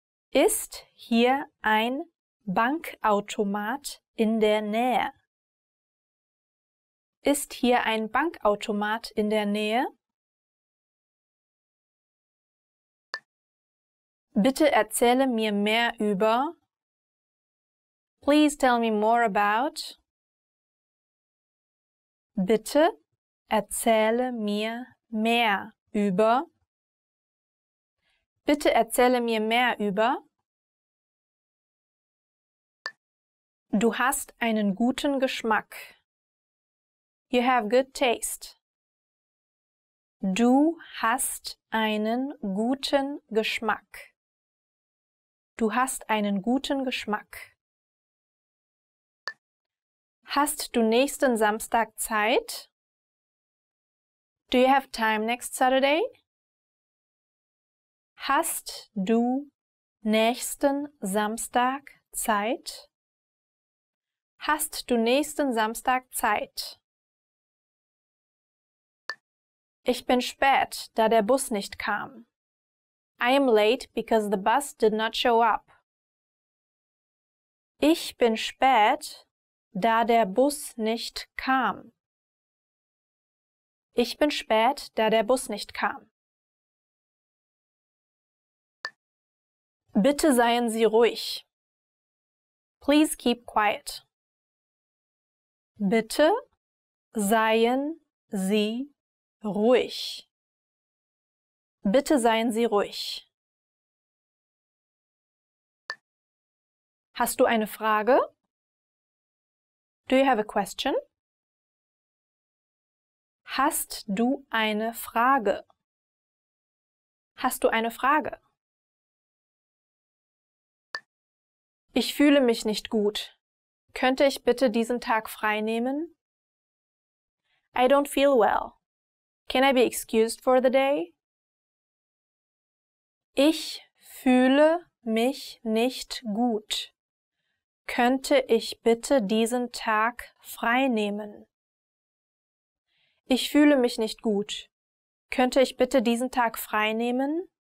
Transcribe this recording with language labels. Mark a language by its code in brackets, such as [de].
[de] Ist hier ein Bankautomat in der Nähe? Ist hier ein Bankautomat in der Nähe? Bitte erzähle mir mehr über. [en] Please tell me more about. [de] Bitte erzähle mir mehr über. Bitte erzähle mir mehr über. Du hast einen guten Geschmack. [en] You have good taste. [de] Du hast einen guten Geschmack. Du hast einen guten Geschmack. Hast du nächsten Samstag Zeit? [en] Do you have time next Saturday? [de] Hast du nächsten Samstag Zeit? Hast du nächsten Samstag Zeit? Ich bin spät, da der Bus nicht kam. [en] I am late because the bus did not show up. [de] Ich bin spät, da der Bus nicht kam. Ich bin spät, da der Bus nicht kam. Bitte seien Sie ruhig. [en] Please keep quiet. [de] Bitte seien Sie ruhig. Bitte seien Sie ruhig. Hast du eine Frage? [en] Do you have a question? [de] Hast du eine Frage? Hast du eine Frage? Ich fühle mich nicht gut. Könnte ich bitte diesen Tag frei nehmen? [en] I don't feel well. Can I be excused for the day? [de] Ich fühle mich nicht gut. Könnte ich bitte diesen Tag frei nehmen? Ich fühle mich nicht gut. Könnte ich bitte diesen Tag frei nehmen?